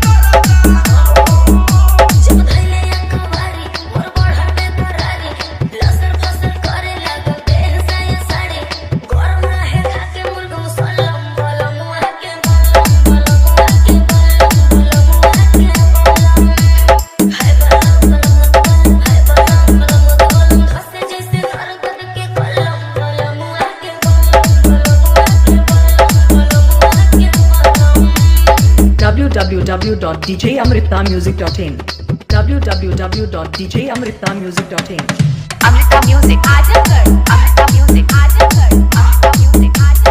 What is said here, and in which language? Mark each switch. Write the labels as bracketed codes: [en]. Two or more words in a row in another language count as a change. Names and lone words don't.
[bho] जब धैले अखबारी मोर बढ़ते करारी लसर फसर करे लागल देह साया साड़ी गरम रहे खाके मुर्ग मुसलम बलमुआ के बलमुआ के हाय बलम हंसे जैसे नरगन के कलम बलमुआ के [en] www.djamrithamusic.in www.djamrithamusic.in Amrita Music Ajankar Amrita Music Ajankar Amrita Music